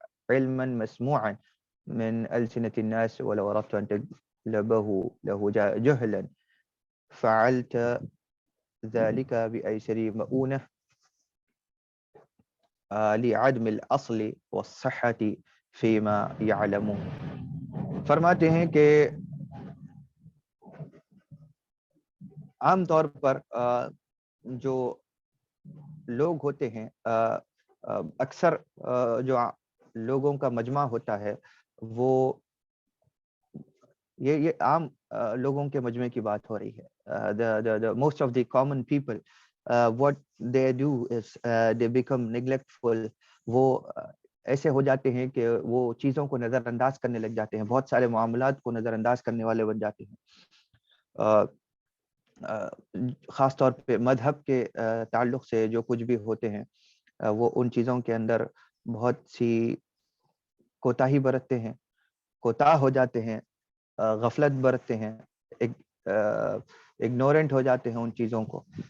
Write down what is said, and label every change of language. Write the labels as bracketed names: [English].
[Arabic] علما مسموعا من ألسنة الناس، ولو أردت أن تجلبه له جهلا فعلت ذلك بأيسر مؤونة لعدم الاصل والصحة فيما يعلمون. [Urdu] فرماتے ہیں کہ عام طور پر جو لوگ ہوتے ہیں، اکثر جو لوگوں کا مجمع ہوتا ہے، وہ یہ عام لوگوں کے مجمع کی بات ہو رہی ہے. [English] the most of the common people what they do is they become neglectful. [Urdu] وہ ایسے ہو جاتے ہیں کہ وہ چیزوں کو نظر انداز کرنے لگ جاتے ہیں، بہت سارے معاملات کو نظر انداز کرنے والے بن جاتے ہیں. خاص طور پہ مذہب کے تعلق سے جو کچھ بھی ہوتے ہیں، وہ ان چیزوں کے اندر بہت سی کوتاہی برتتے ہیں، کوتاہ ہو جاتے ہیں، غفلت برتتے ہیں، اگنورنٹ ہو جاتے ہیں ان چیزوں کو.